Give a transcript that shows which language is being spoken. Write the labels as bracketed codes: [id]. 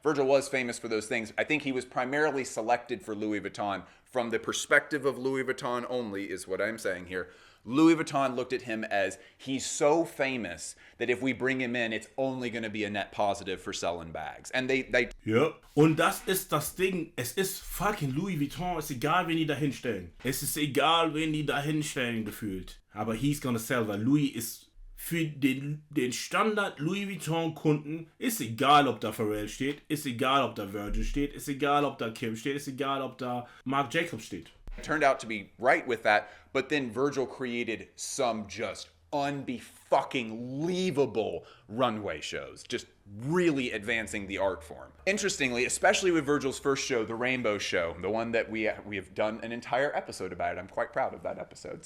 [en] Virgil was famous for those things. I think he was primarily selected for Louis Vuitton from the perspective of Louis Vuitton only, is what I'm saying here. Louis Vuitton looked at him as, he's so famous that if we bring him in, it's only going to be a net positive for selling bags. And they [de] Ja. Und das ist das Ding. Es ist fucking Louis Vuitton. Es ist egal, wen die da hinstellen. Es ist egal, wen die da hinstellen, gefühlt. Aber [en] he's gonna sell, [de] weil Louis ist für den Standard Louis Vuitton Kunden, ist egal, ob da Pharrell steht, ist egal, ob da Virgil steht, ist egal, ob da Kim steht, ist egal, ob da Marc Jacobs steht. [en] turned out to be right with that, but then Virgil created some just unfucking-leavable runway shows, just really advancing the art form. Interestingly, especially with Virgil's first show, the Rainbow Show, the one that we have done an entire episode about it. I'm quite proud of that episode.